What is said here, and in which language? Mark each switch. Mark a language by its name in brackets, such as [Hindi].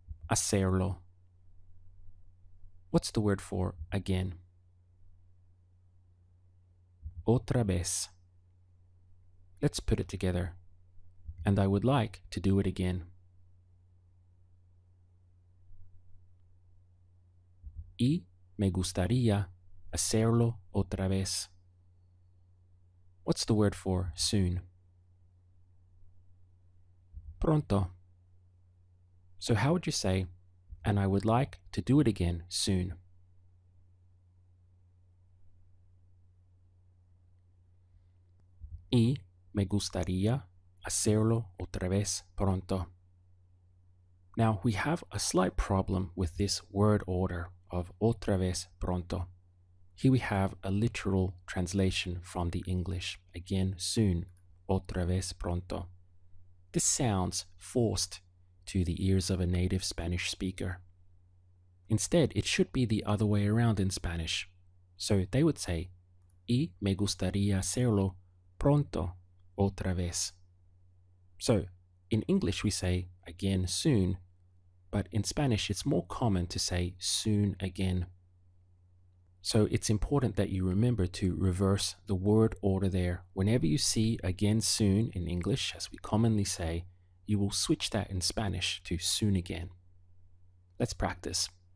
[Spanish] Hacerlo. [English] What's the word for again? [Spanish] Otra vez. [English] Let's put it together. And I would like to do it again. [Spanish] Y me gustaría hacerlo otra vez. [English] What's the word for soon? [Spanish] Pronto. [English] So how would you say, and I would like to do it again soon? [Spanish] Y me gustaría hacerlo otra vez pronto. [English] Now, we have a slight problem with this word order of [Spanish] otra vez pronto. [English] Here we have a literal translation from the English. Again, soon, [Spanish] otra vez pronto. [English] This sounds forced to the ears of a native Spanish speaker. Instead, it should be the other way around in Spanish. So they would say, [Spanish] y me gustaría hacerlo pronto otra vez. [English] So, in English we say again soon, but in Spanish it's more common to say soon again. So it's important that you remember to reverse the word order there. Whenever you see again soon in English, as we commonly say, you will switch that in Spanish to soon again. Let's practice.